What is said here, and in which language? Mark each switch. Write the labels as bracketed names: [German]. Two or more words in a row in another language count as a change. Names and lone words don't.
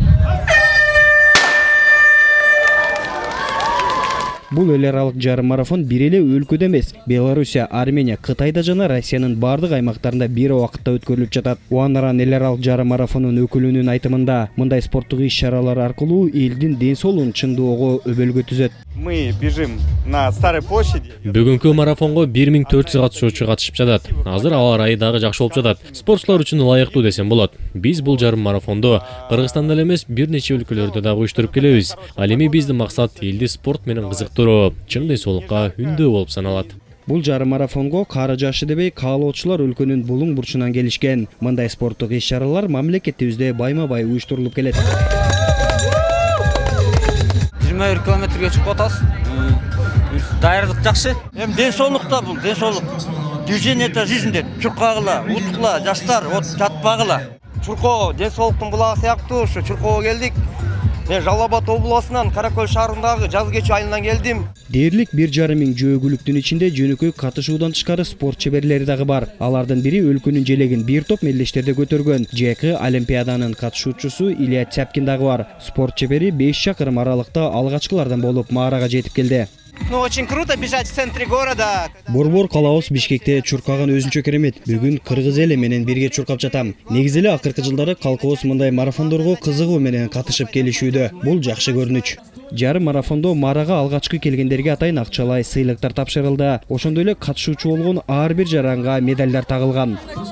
[Kyrgyz] Бул эл аралык жарым марафон бир эле өлкөдө эмес, Белоруссия, Армения, Кытайда жана Россиянын бардык аймактарында бир убакытта өткөрүлүп жатат. Уанран эл аралык жарым марафонунун өкүлүнүн айтымында, мындай спорттук иш-чаралар аркылуу элдин ден соолугун чындоого өбөлгө түзөт. [Russian] Мы бежим на Старой площади. [Kyrgyz] Бүгүнкү марафонго 1400 катышуучу катышып жатат. Азыр аба ырайы дагы жакшы болуп жатат. Спортчулар үчүн ылайыктуу десем болот. Биз бул жарым марафондо Кыргызстанда эле эмес, бир нече өлкөлөрдө дагы уюштуруп келебиз. Ал эми биздин максат элди спорт менен кызыктыруу, чың ден соолукка үндөө болуп саналат. Бул жарым марафонго кары жашы дебей каалоочулар өлкөнүн булуң бурчунан келишкен. Мындай спорттук иш-чаралар мамлекетибизде байма-бай уюштурулуп келет. 21 километрге чыгып атабыз. Даярдык жакшы. Эми ден соолукта бул, ден соолук. [Russian] Движение это жизнь деп. [Kyrgyz] Чуркагыла, утукла, жаштар, жатпагыла. Чуркоо ден соолуктун булагы сыяктуу, ушу чуркоого келдик. Мен Жалал-Абад областынан Каракөл шаарындагы жаз кечүү айынан келдим. Дээрлик 1,5 миң жөөгүлүктүн ичинде жөнөкөй катышуудан тышкары спорт чеберлери дагы бар. Алардын бири өлкөнүн желегин бир топ мелдештерде көтөргөн. ЖК Олимпиаданын катышуучусу Илья Цяпкин дагы бар. Спорт чебери 5 чакырым аралыкта алгачкылардан болуп маарага жетип келди. [Russian] Ну, очень круто бежать в центре города. [Kyrgyz] Борбор калабыз Бишкекте чуркаган өзүнчө керемет. Бүгүн кыргыз эли менен бирге чуркап жатам. Негизи эле акыркы жылдары калкыбыз мындай марафондорго кызыгуу менен катышып келишүүдө. Бул жакшы көрүнүч. Жарым марафондо марага алгачкы келгендерге атайын акчалай сыйлыктар тапшырылды. Ошондой эле катышуучу болгон ар бир жаранга медалдар тагылган.